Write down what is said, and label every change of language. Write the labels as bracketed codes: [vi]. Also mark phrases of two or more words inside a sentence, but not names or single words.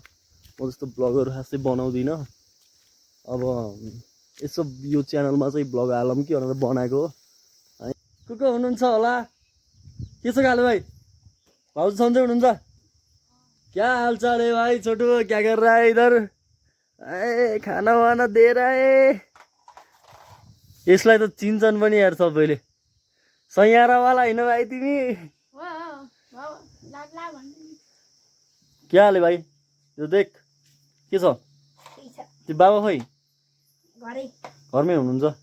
[ne] म जस्तो ब्लगहरू खासै बनाउँदिनँ। अब यसो यो च्यानलमा चाहिँ ब्लग हालौँ कि भनेर बनाएको हो है। को हुनुहुन्छ होला? के छ काले भाइ? भाउजू सन्चै हुनुहुन्छ? [hi] क्या हालचाल है भाइ? छोटो क्या कर रहा है इधर? ए खाना वाना दे रहा है। [ne] यसलाई त चिन्छन् पनि यार सबैले। सैयारावाला होइन भाइ तिमी? [hi] क्या हाले भाइ? [ne] यो देख के छ? त्यो बाबा खोइ घरमै हुनुहुन्छ?